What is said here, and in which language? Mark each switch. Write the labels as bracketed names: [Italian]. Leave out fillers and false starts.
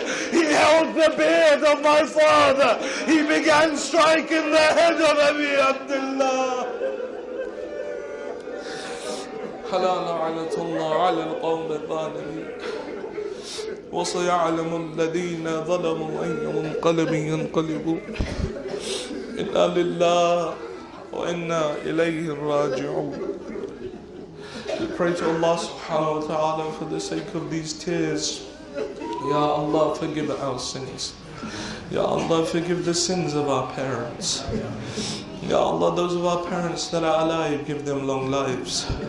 [English] He held the beard of my father. He began striking the head of Abi Abdullah. [Arabic] حلا لعنة الله على القوم الظالمين وسيعلم الذين ظلموا أي منقلب ينقلبون إنا لله وإنا إليه راجعون. [English] We pray to Allah subhanahu wa ta'ala for the sake of these tears. Ya Allah, forgive our sins. Ya Allah, forgive the sins of our parents. Ya Allah, those of our parents that are alive, give them long lives.